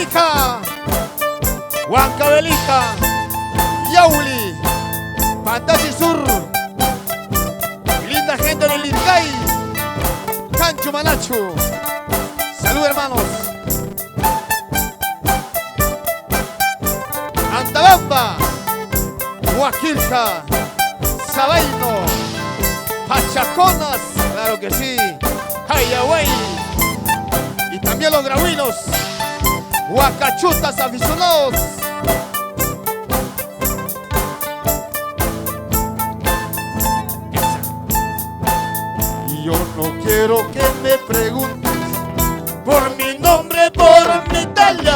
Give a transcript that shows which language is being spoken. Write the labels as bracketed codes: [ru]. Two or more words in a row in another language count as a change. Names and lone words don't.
[es] Huanca, Huancavelica, Yauli, Pantasi Sur, linda gente del Lircay, Cancho Manacho. Salud, hermanos. Antabamba, Huaquilca, Sabaino, Pachaconas, claro que sí, Hayaway, y también los grahuinos, Huacachutas aficionados. Y yo no quiero que me preguntes por mi nombre, por mi talla.